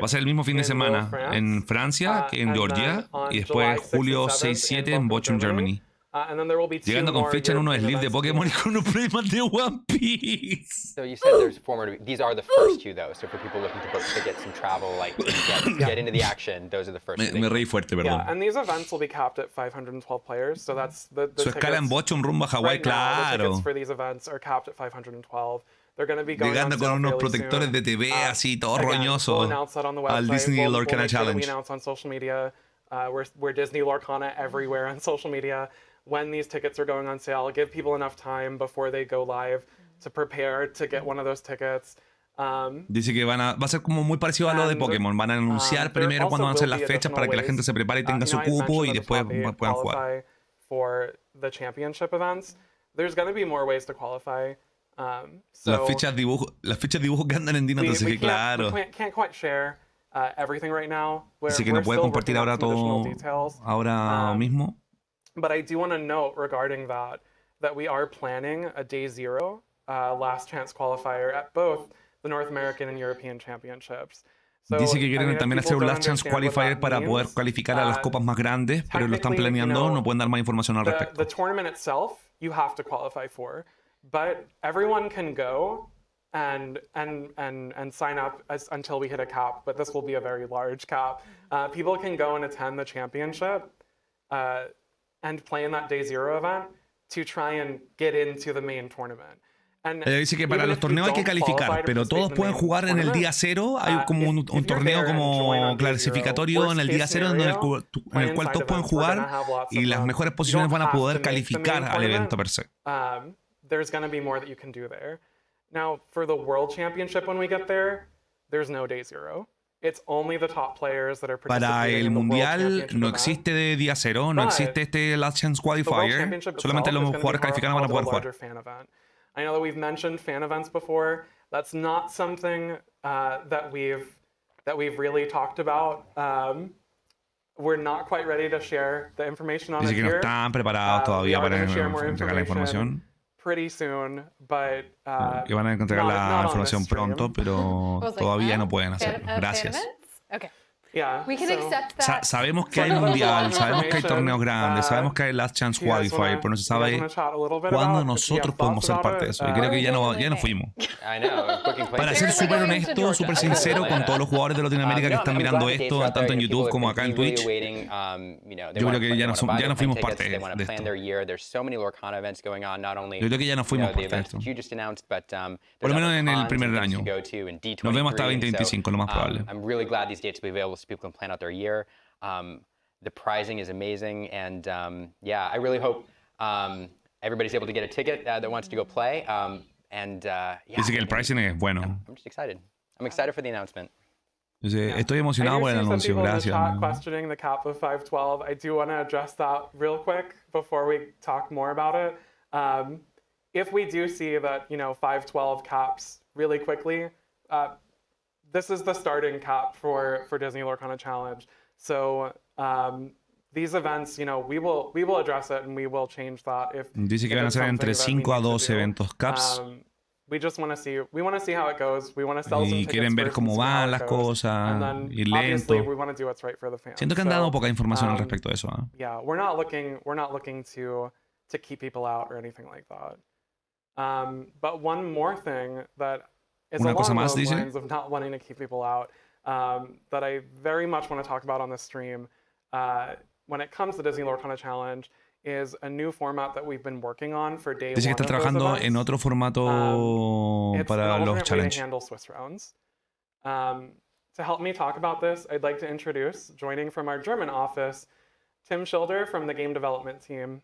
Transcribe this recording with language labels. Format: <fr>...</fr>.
<es>Va a ser el mismo fin de semana en Francia que en Georgia y después julio 6-7 en Bochum, Germany. Llegando con fecha en unos sleeves de Pokémon y con un playmat de One Piece.</es> <en>So you said there's 4 more. These are the first 2 though. So for people looking to book tickets and travel, like get into the action, those are the first 2.</en> <es>Me reí fuerte, perdón.</es> <en>Yeah, and these events will be capped at 512 players. So that's the</en> <es>Su escala en Bochum rumbo a Hawái, claro.</es> <en>The tickets for these events are capped at 512. They're going to be going</en> <es>llegando con unos protectores de TV así, todo roñoso al Disney Lorcana Challenge.</es> <en>We announce on social media. We're Disney Lorcana everywhere on social media. When these tickets are going on sale, give people enough time before they go live to prepare to get one of those tickets.</en> <es>Dice que va a ser como muy parecido a lo de Pokémon. Van a anunciar primero cuando van a ser las fechas para que la gente se prepare y tenga su cupo y después puedan jugar.</es> <en>For the championship events, there's going to be more ways to qualify.</en> <es>Las fichas dibujo que andan en Dino, entonces que claro.</es> <en>Can't quite share everything right now.</en> <es>Dice que no puede compartir ahora todo ahora mismo.</es> <en>But I do want to note regarding that we are planning a day 0 last chance qualifier at both the North American and European Championships.</en> <es>Dice que quieren también hacer un last chance qualifier para poder calificar a las copas más grandes, pero lo están planeando, no pueden dar más información al respecto.</es> <en>The tournament itself, you have to qualify for, but everyone can go and sign up until we hit a cap, but this will be a very large cap. People can go and attend the championship and play in that day 0 event to try and get into the main tournament.</en> <es>Dice que para los torneos hay que calificar, pero todos pueden jugar en el día cero. Hay como un torneo como clasificatorio en el día cero en el cual todos pueden jugar y las mejores posiciones van a poder calificar al evento per se.</es> <en>There's going to be more that you can do there. Now, for the World Championship when we get there, there's no day zero. It's only the top players that are</en> <es>Para el mundial no existe de día cero, no existe este Last Chance Qualifier. Solamente los jugadores calificados van a poder jugar.</es> <en>I know that we've mentioned fan events before. That's not something that we've really talked about. We're not quite ready to share the information on it</en> <es>Dice que no</es> <en>here.</en> <es>están preparados todavía para entregar la información.</es> <en>Pretty soon, but</en> <es>que van a entregar la información pronto, pero todavía no pueden hacerlo. Gracias.</es> <en>Okay. Yeah, We can accept that.</en> <es>Sabemos que hay mundial, sabemos que hay torneos grandes, sabemos que hay Last Chance Qualifier, pero no se sabe cuándo nosotros podemos ser parte de eso. Y creo que ya no fuimos. Para ser súper honesto, súper sincero con todos los jugadores de Latinoamérica que están mirando esto, tanto en YouTube como acá en Twitch, yo creo que ya no fuimos parte de esto. Yo creo que ya no fuimos parte de esto. Por lo menos en el primer año. Nos vemos hasta 2025, lo más probable.</es> <en>People can plan out their year. The prizing is amazing, and yeah, I really hope everybody's able to get a ticket that wants to go play. Yeah,</en> <es>dice que el pricing es bueno.</es> <en>I'm just excited. I'm excited for the announcement.</en> <es>Dice, estoy emocionado por el anuncio. Gracias.</es> <en>Questioning the cap of 512. I do want to address that real quick before we talk more about it. If we do see that 512 caps really quickly. This is the starting cap for Disney Lorcana Challenge. So these events, we will address it and we will change that if</en> <es>dice que van a ser entre 5 a 12 eventos caps.</es> <en>We just want to see how it goes. We want to sell some</en> <es>y</es> <en>tickets</en> <es>quieren ver cómo van las cosas, ir lento.</es> <en>We want to do what's right for the fans.</en> <es>Siento que han dado poca información al respecto de eso.</es> <en>Yeah, we're not looking to keep people out or anything like that. But one more thing that is along those lines of not wanting to keep people out, that I very much want to talk about on this stream, when it comes to Disney Lorcana Challenge, is a new format that we've been working on for day</en> <es>Dice que está trabajando en otro formato para los challenges.</es> <en>To help me talk about this, I'd like to introduce, joining from our German office, Tim Schilder from the game development team.</en>